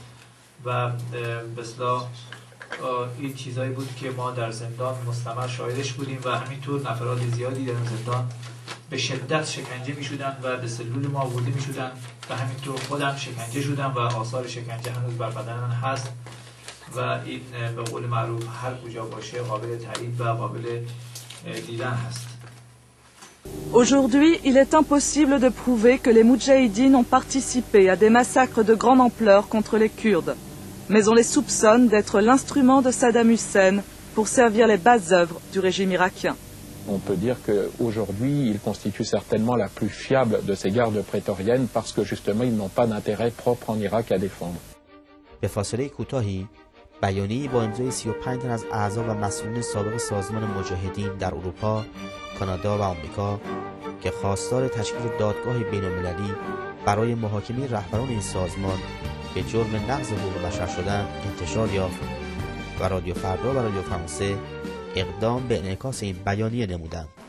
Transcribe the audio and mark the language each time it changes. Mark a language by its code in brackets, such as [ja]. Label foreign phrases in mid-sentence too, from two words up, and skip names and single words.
[fa] و به اصطلاح این چیزایی بود که ما در زندان مستمر شاهدش بودیم و همینطور نفرات زیادی در زندان به شدت شکنجه می شدن و به سلول ما آورده می شدن و همینطور خودم شکنجه شدم و آثار شکنجه هنوز بر بدن من هست و این به قول معروف هر کجا باشه قابل تایید و قابل دیدن هست. [fr] Aujourd'hui, il est impossible de prouver que les Moudjahidines ont participé à des massacres de grande ampleur contre les Kurdes, mais on les soupçonne d'être l'instrument de Saddam Hussein pour servir les basses œuvres du régime irakien. On peut dire qu'aujourd'hui, ils constituent certainement la plus fiable de ces gardes prétoriennes parce que justement, ils n'ont pas d'intérêt propre en Irak à défendre. [fa] به فاصله کوتاهی بیانیه‌ای با امضای 35 تن از اعضا و مسئولین سابق سازمان مجاهدین در اروپا، کانادا و آمریکا که خواستار تشکیل دادگاه بین‌المللی برای محاکمه رهبران این سازمان به جرم نقض حقوق بشر شدن انتشار یافت و رادیو فردا و رادیو فرانسه اقدام به انعکاس این بیانیه نمودند.